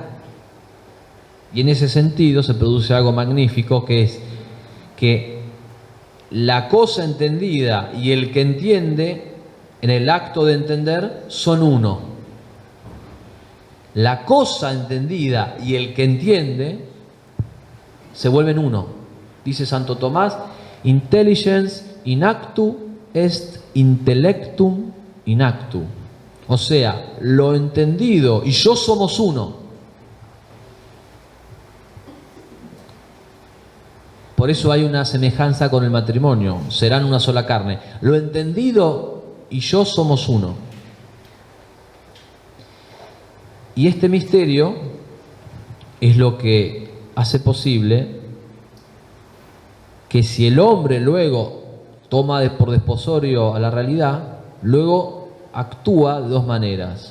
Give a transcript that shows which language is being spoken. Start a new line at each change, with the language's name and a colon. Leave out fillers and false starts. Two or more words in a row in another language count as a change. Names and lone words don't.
Spanish: Y en ese sentido se produce algo magnífico, que es que la cosa entendida y el que entiende, en el acto de entender, son uno. La cosa entendida y el que entiende se vuelven uno. Dice Santo Tomás,
Latin: intelligence in actu est intellectum in actu.
Spanish: O sea, lo entendido y yo somos uno. Por eso hay una semejanza con el matrimonio, serán una sola carne. Lo entendido y yo somos uno. Y este misterio es lo que hace posible que si el hombre luego toma por desposorio a la realidad, luego actúa de dos maneras.